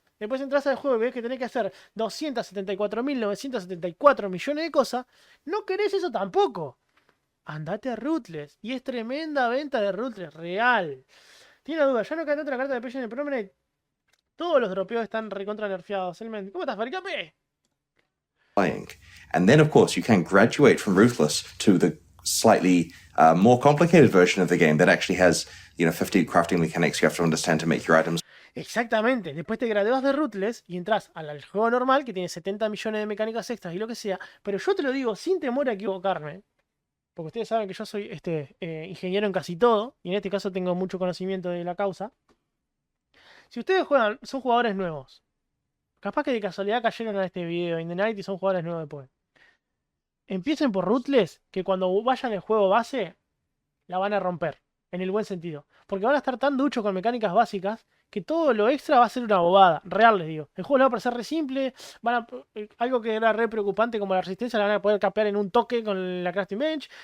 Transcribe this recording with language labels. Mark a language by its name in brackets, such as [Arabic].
[Spanish] Después entras al juego y ves que tenés que hacer 274.974 millones de cosas. No querés eso tampoco. Andate a Ruthless. Y es tremenda venta de Ruthless, real. Tiene duda, ya no queda otra carta de Patch en el Promenade. Todos los dropeos están recontra nerfeados. ¿Cómo estás, Faricape? [English] And then, of course, you can graduate from Ruthless to the slightly more complicated version of the game that actually has, 50 crafting mechanics you have to understand to make your items. [Spanish] Exactamente, después te gradúas de Ruthless y entras al juego normal que tiene 70 millones de mecánicas extras y lo que sea, pero yo te lo digo sin temor a equivocarme, porque ustedes saben que yo soy ingeniero en casi todo, y en este caso tengo mucho conocimiento de la causa. Si ustedes son jugadores nuevos, capaz que de casualidad cayeron a este video in the night y son jugadores nuevos de PoE, empiecen por Ruthless, que cuando vayan al juego base, la van a romper, en el buen sentido, porque van a estar tan duchos con mecánicas básicas que todo lo extra va a ser una bobada, real les digo. El juego les va a parecer re simple, algo que era re preocupante como la resistencia la van a poder capear en un toque con la crafting bench.